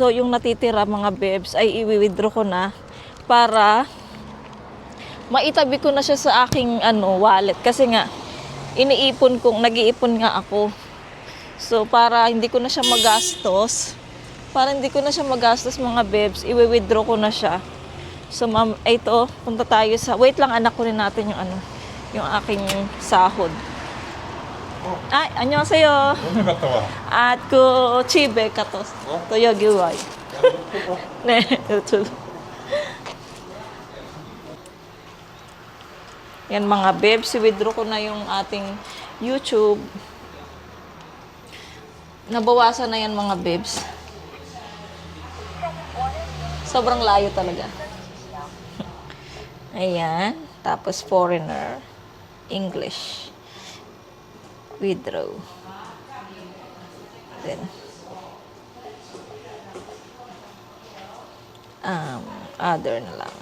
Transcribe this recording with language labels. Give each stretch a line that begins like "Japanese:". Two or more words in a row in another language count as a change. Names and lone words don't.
Filipino: So yung natitira mga bebs ay i-withdraw ko na para maitabi ko na siya sa aking wallet kasi nga nag-iipon nga ako. So para hindi ko na siya magastos, mga bebs, i-withdraw ko na siya. So ma'am, ito, punta tayo wait lang, anak ko rin natin yung aking sahod. Ay,
Korean: 안녕하세요. 오늘 갔다 와. 집에 갔다 왔어. 또 여기 와요. 네, 저도.
Filipino: Yan mga bebs, withdraw ko na yung ating YouTube. Nabawasan na yan mga bebs. Sobrang layo talaga. Ayan. Tapos foreigner.
English: English. Withdraw. Then other
Filipino: na lang.